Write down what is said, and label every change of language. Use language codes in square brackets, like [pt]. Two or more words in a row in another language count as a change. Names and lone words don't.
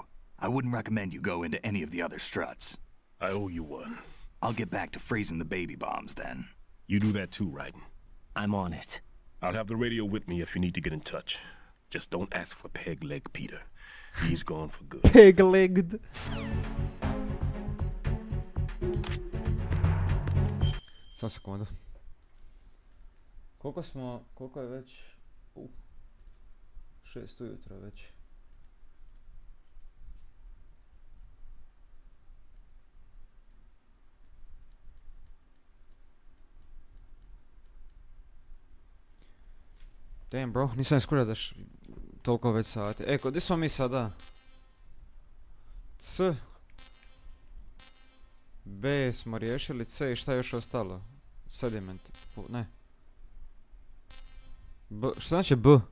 [en] I wouldn't recommend you go into any of the other struts. I owe you one. I'll get back to freezing the baby bombs then. You do that too, Ryden. I'm on it. I'll have the radio with me if you need to get in touch. Just don't ask for Peg-Leg Peter. He's gone for good. Peg-legged. [hr] Samo sekundu. Koliko je već? 6 ujutro već. [en] Damn bro, [hr] nisam iskurio da toliko već sati. Gdje smo mi sada? C. B smo riješili, C i šta je još ostalo? Sediment, ne. B, što znači B?